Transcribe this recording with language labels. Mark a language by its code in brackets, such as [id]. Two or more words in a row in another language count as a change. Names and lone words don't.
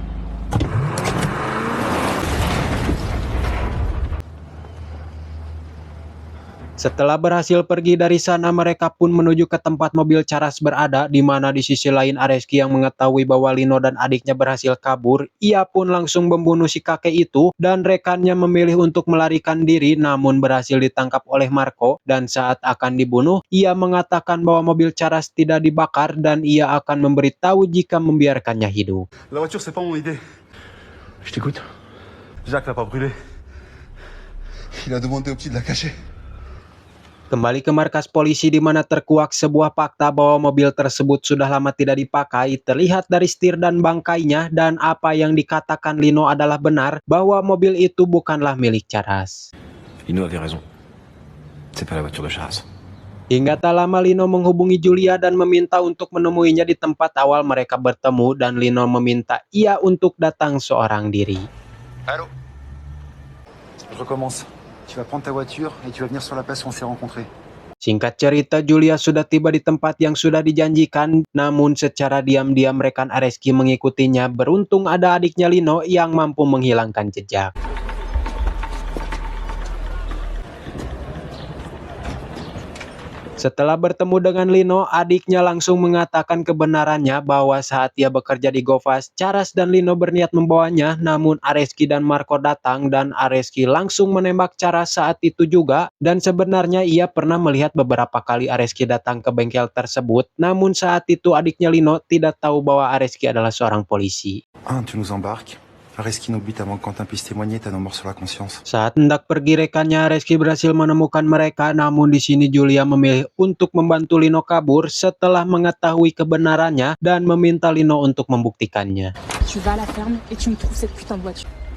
[id] Setelah berhasil pergi dari sana, mereka pun menuju ke tempat mobil Charas berada, di mana di sisi lain Areski yang mengetahui bahwa Lino dan adiknya berhasil kabur. Ia pun langsung membunuh si kakek itu dan rekannya memilih untuk melarikan diri, namun berhasil ditangkap oleh Marco. Dan saat akan dibunuh, ia mengatakan bahwa mobil Charas tidak dibakar dan ia akan memberitahu jika membiarkannya hidup. [fr] La voiture, c'est pas mon idée. Je t'écoute. Jacques l'a pas brûlée. Il a demandé au petit de la cacher. [id] Kembali ke markas polisi di mana terkuak sebuah fakta bahwa mobil tersebut sudah lama tidak dipakai, terlihat dari setir dan bangkainya, dan apa yang dikatakan Lino adalah benar bahwa mobil itu bukanlah milik Charas. [fr] Lino avait raison. C'est pas la voiture de Charas. [id] Hingga tak lama Lino menghubungi Julia dan meminta untuk menemuinya di tempat awal mereka bertemu, dan Lino meminta ia untuk datang seorang diri. [fr] Allô? Je recommence. Tu vas prendre ta voiture et tu vas venir sur la place où on s'est rencontrés. [id] Singkat cerita, Julia sudah tiba di tempat yang sudah dijanjikan, namun secara diam-diam rekan Areski mengikutinya. Beruntung ada adiknya Lino yang mampu menghilangkan jejak. Setelah bertemu dengan Lino, adiknya langsung mengatakan kebenarannya bahwa saat ia bekerja di GoFast, Charas dan Lino berniat membawanya, namun Areski dan Marco datang dan Areski langsung menembak Charas saat itu juga. Dan sebenarnya ia pernah melihat beberapa kali Areski datang ke bengkel tersebut, namun saat itu adiknya Lino tidak tahu bahwa Areski adalah seorang polisi. [fr] Tu nous embarques. Areski nous bute avant que Quentin puisse témoigner, t'as nos morts sur la conscience. [id] Saat hendak pergi, rekannya Areski berhasil menemukan mereka, namun di sini Julia memilih untuk membantu Lino kabur setelah mengetahui kebenarannya dan meminta Lino untuk membuktikannya. [fr] Tu vas à la ferme et tu me trouves cette putain de voiture.